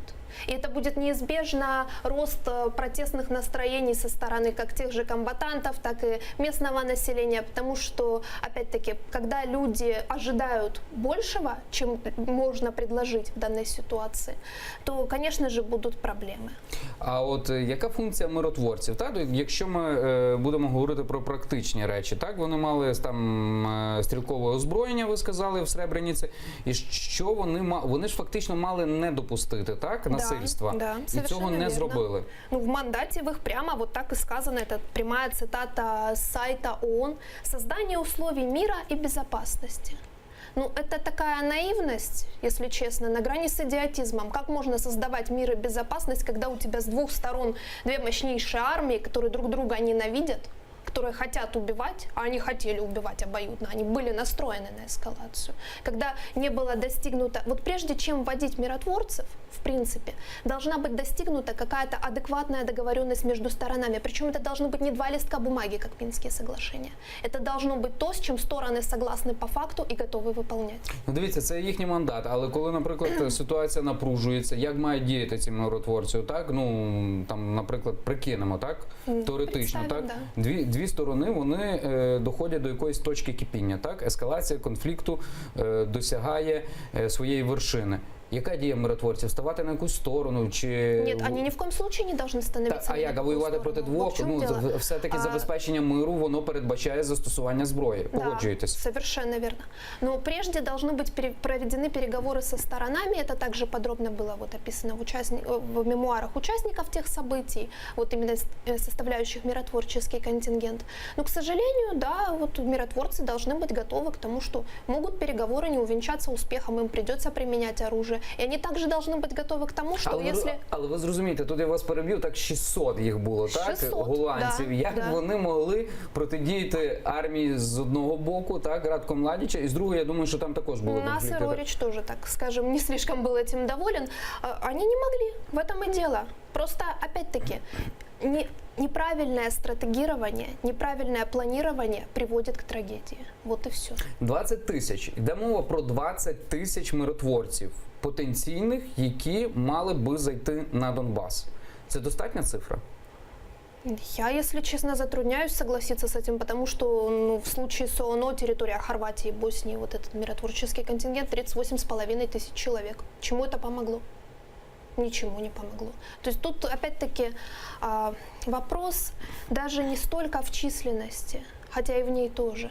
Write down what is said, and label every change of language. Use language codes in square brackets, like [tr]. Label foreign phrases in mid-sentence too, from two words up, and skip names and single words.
[ru] И это будет неизбежно рост протестных настроений со стороны как тех же комбатантов, так и местного населения, потому что, опять-таки, когда люди ожидают большего, чем можно предложить в данной ситуации, то, конечно же, будут проблемы. [uk] А от яка функція миротворців? Так? Якщо ми будемо говорити про практичні речі, так? Вони мали там стрілкове озброєння, ви сказали, в Сребрениці, і що вони ж фактично мали не допустити, так? Насильства. [ru] Да, [uk] і цього не зробили. [ru] Ну, в мандате в их прямо вот так и сказано, это прямая цитата с сайта ООН: «Создание условий мира и безопасности». Ну, это такая наивность, если честно, на грани с идиотизмом. Как можно создавать мир и безопасность, когда у тебя с двух сторон две мощнейшие армии, которые друг друга ненавидят, которые хотят убивать, а они хотели убивать обоюдно, они были настроены на эскалацию. Когда не было достигнуто... Вот прежде чем вводить миротворцев, в принципе, должна быть достигнута какая-то адекватная договоренность между сторонами. Причем это должны быть не два листка бумаги, как Минские соглашения. Это должно быть то, с чем стороны согласны по факту и готовы выполнять. [uk] Ну, дивіться, це їхній мандат, але коли, наприклад, ситуація напружується, як мають діяти ці миротворці, так? Ну, там, наприклад, прикинемо, так? Теоретично, так? [ru] Да. [uk] Дві сторони, вони доходять до якоїсь точки кипіння, так? Ескалація конфлікту досягає своєї вершини. Яка дія миротворців? Ставати на якусь сторону? Чи... [ru] Нет, они ни в коем случае не должны становиться. [uk] А як? А воювати проти двох? Все-таки забезпечення миру, воно передбачає застосування зброї. Погоджуєтесь? [ru] Да, совершенно верно. Но прежде должны быть проведены переговоры со сторонами. Это также подробно было вот описано в мемуарах участников тех событий, вот именно составляющих миротворческий контингент. Но, к сожалению, да, вот миротворцы должны быть готовы к тому, что могут переговоры не увенчаться успехом, им придется применять оружие. [uk] І вони також повинні бути готові к тому, що якщо... Але ви зрозумієте, тут я вас переб'ю, так 600 їх було, так? 600, голландців. [ru] да, [uk] Як вони могли протидіяти армії з одного боку, так, Радко Младіча, і з другого, я думаю, що там також було конфлікти. [ru] Нас Рорич тоже, так скажем, не слишком был этим доволен. Они не могли, в этом и дело. Просто, опять-таки, неправильное стратегирование, неправильное планирование приводит к трагедии. Вот и все. [uk] 20 тисяч. Йде мова про 20 тисяч миротворців потенційних, які мали би зайти на Донбас. Це достатня цифра? [ru] Я, если честно, затрудняюсь согласиться с этим, потому что в случае с ООН территория Хорватии и Боснии, вот этот миротворческий контингент 38,5 тысяч человек. Чему это помогло? Ничему не помогло. То есть тут, опять-таки, вопрос даже не столько в численности, хотя и в ней тоже.